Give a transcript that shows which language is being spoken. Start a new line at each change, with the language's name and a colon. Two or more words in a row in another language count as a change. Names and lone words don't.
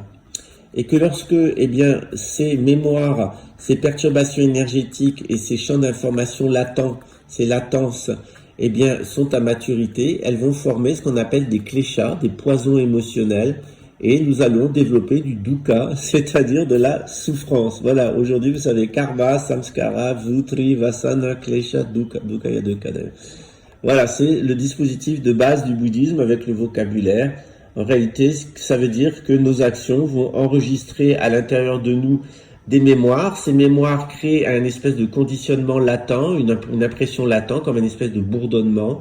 French: Et que lorsque, ces mémoires, ces perturbations énergétiques et ces champs d'information latents, ces latences, sont à maturité, elles vont former ce qu'on appelle des kleshas, des poisons émotionnels, et nous allons développer du dukkha, c'est-à-dire de la souffrance. Voilà, aujourd'hui, vous savez,
Sanskrit: karma, samskara, vrutri, vasana, klesha, dukkha.
French: Dukkha, il y a 2 cas d'ailleurs. Voilà, c'est le dispositif de base du bouddhisme avec le vocabulaire. En réalité, ça veut dire que nos actions vont enregistrer à l'intérieur de nous des mémoires. Ces mémoires créent un espèce de conditionnement latent, une impression latente, comme une espèce de bourdonnement.